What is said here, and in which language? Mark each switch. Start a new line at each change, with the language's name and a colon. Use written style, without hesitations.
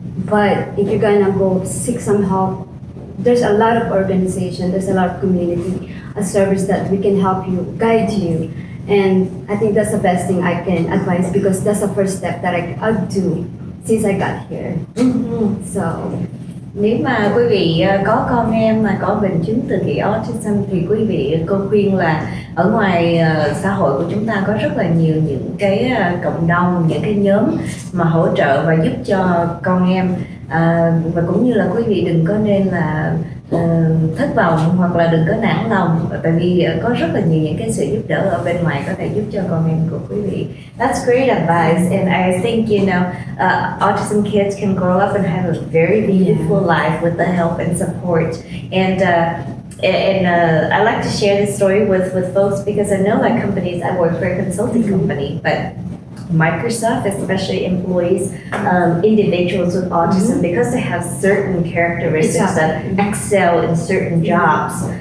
English: But if you're gonna go seek some help, there's a lot of organization, there's a lot of community, a service that we can help you, guide you. And I think that's the best thing I can advise because that's the first step that I'll do since I got here. So
Vietnamese: nếu mà quý vị có con em mà có bệnh chứng tự kỷ autism thì quý vị cô khuyên là ở ngoài xã hội của chúng ta có rất là nhiều những cái cộng đồng, những cái nhóm mà hỗ trợ và giúp cho con em và cũng như là quý vị đừng có nên là thất vọng hoặc là đừng có nản lòng tại vì có rất là nhiều những cái sự giúp đỡ ở bên ngoài có thể giúp cho con em của quý vị.
English: That's great advice, and I think autism kids can grow up and have a very beautiful life with the help and support. And I like to share this story with folks because I know like companies. I work for a consulting company, but Microsoft especially employs individuals with autism because they have certain characteristics that excel in certain jobs.